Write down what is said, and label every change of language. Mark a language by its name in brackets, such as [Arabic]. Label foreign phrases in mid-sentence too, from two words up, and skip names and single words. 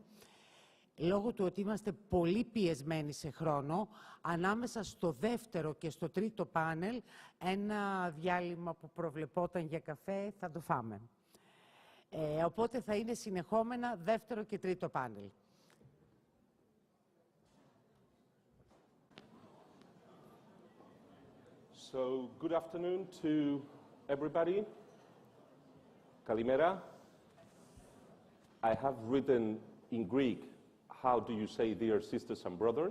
[Greek] Λόγω του ότι είμαστε πολύ πιεσμένοι σε χρόνο, ανάμεσα στο δεύτερο και στο τρίτο πάνελ, ένα διάλειμμα που προβλεπόταν για καφέ θα το φάμε. Οπότε θα είναι συνεχόμενα δεύτερο και τρίτο πάνελ. [English] So, good afternoon to everybody. [Greek] Kalimera. [English] I have written in Greek, how do you say dear sisters and brothers?